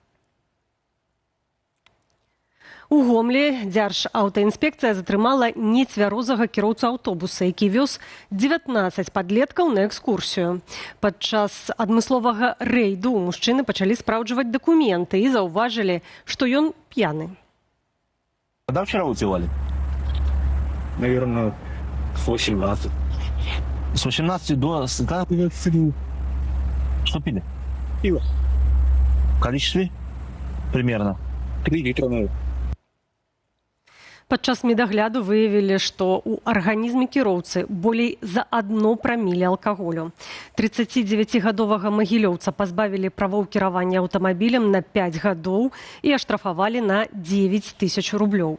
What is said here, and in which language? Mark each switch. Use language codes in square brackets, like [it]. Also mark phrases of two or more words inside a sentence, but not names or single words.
[be] У Гомлі Дзяржаўтаінспекцыя затрымала нецвярозага кіроўцу аўтобуса, які вёз 19 падлеткаў на экскурсію. Падчас адмысловага рэйду мужчыны пачалі спраўджваць дакументы і заўважылі, што ён п'яны. [ru] Когда вчера выпивали? Наверное, с 18. С 18 до... Что пили? Пиво. В количестве? Примерно. 3 литра, наверное. [be] Падчас медагляду выявілі, што ў арганізме кіроўцы болей за 1 праміле алкаголю. 39-гадовага магілёўца пазбавілі правоў кіравання аўтамабілем на 5 гадоў і аштрафавалі на 9 000 рублёў.